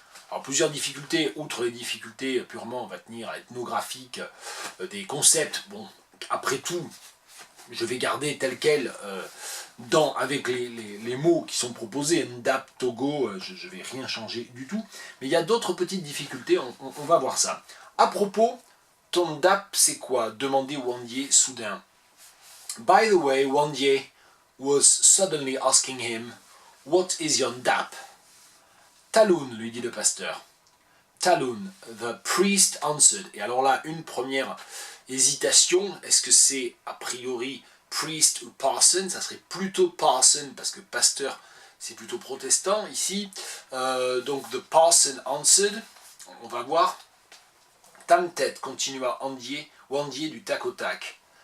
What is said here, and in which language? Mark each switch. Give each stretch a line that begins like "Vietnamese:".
French: Alors plusieurs difficultés, outre les difficultés purement, on va tenir, ethnographiques, des concepts, bon, après tout, je vais garder tel quel, avec les mots qui sont proposés, Ndap, Togo, je ne vais rien changer du tout, mais il y a d'autres petites difficultés, on va voir ça. À propos, ton dap, c'est quoi demandait Wandier soudain.
English: By the way, Wandier was suddenly asking him, what is your dap?
French: Taloun, lui dit le pasteur.
English: Taloun, the priest answered.
French: Et alors là, une première hésitation, est-ce que c'est a priori priest ou parson? Ça serait plutôt parson, parce que pasteur, c'est plutôt protestant ici. Donc,
English: the parson answered,
French: on va voir. Tam-tête, continua Wandier du tac au tac.